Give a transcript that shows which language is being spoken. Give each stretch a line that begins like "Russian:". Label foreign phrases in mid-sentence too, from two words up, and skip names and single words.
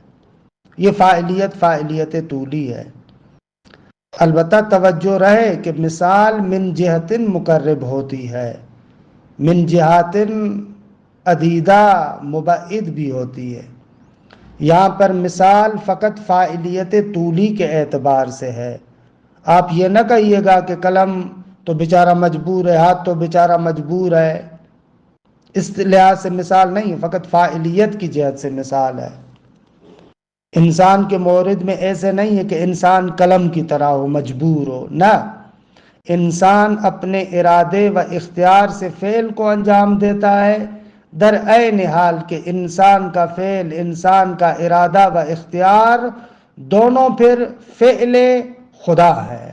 Urdu: یہ فاعلیت طولی ہے۔ البتہ توجہ رہے کہ مثال
Arabic: من جہت
Urdu: مقرب ہوتی ہے،
Arabic: من جہات عدیدہ
Urdu: مبعد بھی ہوتی ہے۔ یہاں پر مثال فقط فاعلیت طولی کے اعتبار سے ہے۔ آپ یہ نہ کہیے گا کہ قلم تو بیچارہ مجبور ہے، ہاتھ تو بیچارہ مجبور ہے، اس لحاظ سے مثال نہیں، فقط فاعلیت کی جہت سے مثال ہے۔ انسان کے مورد میں ایسے نہیں ہے کہ انسان قلم کی طرح ہو، مجبور ہو، نہ، انسان اپنے ارادے و اختیار سے فعل کو انجام دیتا ہے،
Persian: در عین حال
Urdu: کہ انسان کا فعل، انسان کا ارادہ و اختیار دونوں پھر فعل خدا ہے۔